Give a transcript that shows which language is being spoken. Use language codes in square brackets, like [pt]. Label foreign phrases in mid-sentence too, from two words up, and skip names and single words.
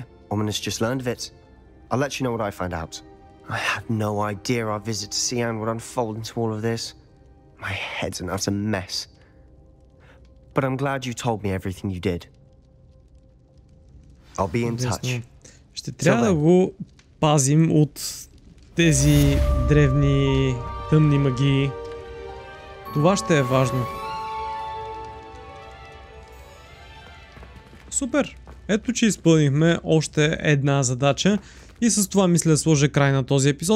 [en] Ominous just learned of it. I'll let you know what I find out. I had no idea our visit to Sian would unfold into all of this. My head's an utter mess. But I'm glad you told me everything you did. I'll be in touch. [bg] Ще трябва да го пазим от тези древни тъмни магии. Това ще е важно. Супер! Ето, че изпълнихме още една задача и с това мисля да сложа край на този епизод.